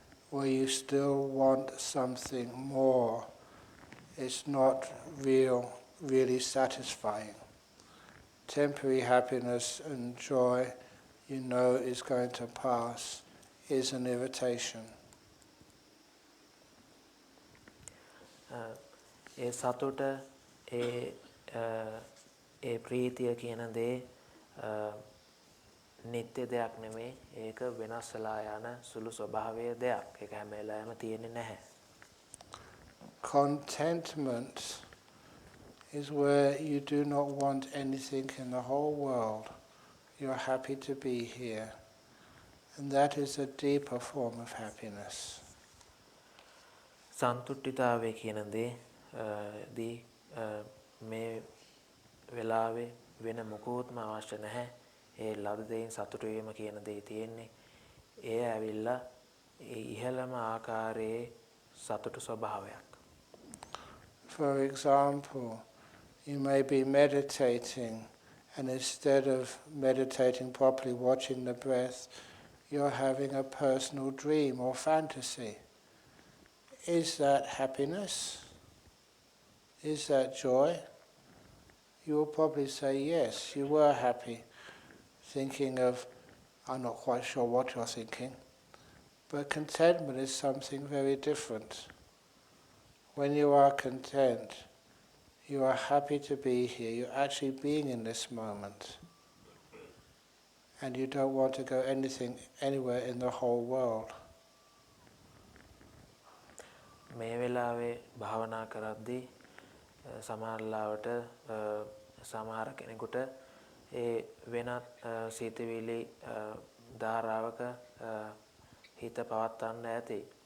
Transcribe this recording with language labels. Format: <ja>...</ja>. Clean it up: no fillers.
<en>where you still want something more. It's not really satisfying. Temporary happiness and joy, you know, is going to pass, is an irritation.</en> <si>ඒ සතුට ඒ ප්‍රීතිය කියන දේ නිත්‍ය දෙයක් නෙමෙයි. ඒක වෙනස් වෙලා යන සුළු ස්වභාවයේ දෙයක්. ඒක හැම වෙලාවෙම තියෙන්නේ නැහැ.</si> <en>Contentment is where you do not want anything in the whole world. You're happy to be here. And that is a deeper form of happiness.</en> <si>සන්තුෂ්ඨිතාවය කියන දේ මේ වෙලාවේ වෙන මොකුත්ම අවශ්‍ය නැහැ. ඒ ලද දෙයින් සතුටු වීම කියන දේ තියෙන්නේ. ඒ ඇවිල්ලා ඒ ඉහළම ආකාරයේ සතුටු ස්වභාවයක්.</si> <en>For example, you may be meditating, and instead of meditating properly, watching the breath, you're having a personal dream or fantasy. Is that happiness? Is that joy? You will probably say yes, you were happy, thinking of, I'm not quite sure what you're thinking, but contentment is something very different. When you are content, you are happy to be here, you're actually being in this moment, and you don't want to go anywhere in the whole world.</en> <si>මේ වෙලාවේ භාවනා කරද්දී සමහරවිට සමහර කෙනෙකුට ඒ වෙනත් සීතවිලි ධාරාවක හිත පවත්වන්න ඇති.</si>